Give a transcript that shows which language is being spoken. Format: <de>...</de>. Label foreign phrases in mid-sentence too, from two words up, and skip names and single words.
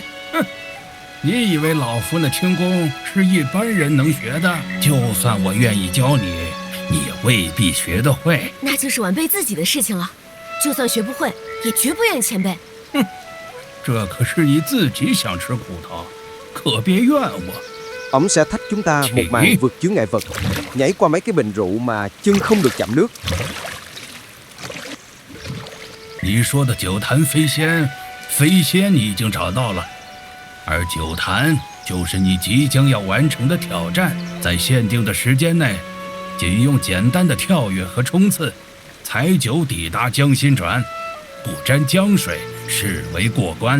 <zh>你以为老夫那轻功是一般人能学的？就算我愿意教你，你也未必学得会。那就是晚辈自己的事情了。就算学不会，也绝不怨前辈。这可是你自己想吃苦头，可别怨我。</zh> <vi>Ông sẽ thách chúng ta một màn vượt chướng ngại vật, nhảy qua mấy cái bình rượu mà chân không được chạm nước.</vi> <zh>你说的酒坛飞仙，飞仙你已经找到了。而酒坛就是你即将要完成的挑战，在限定的时间内，仅用简单的跳跃和冲刺，采酒抵达江心转，不沾江水视为过关。</zh>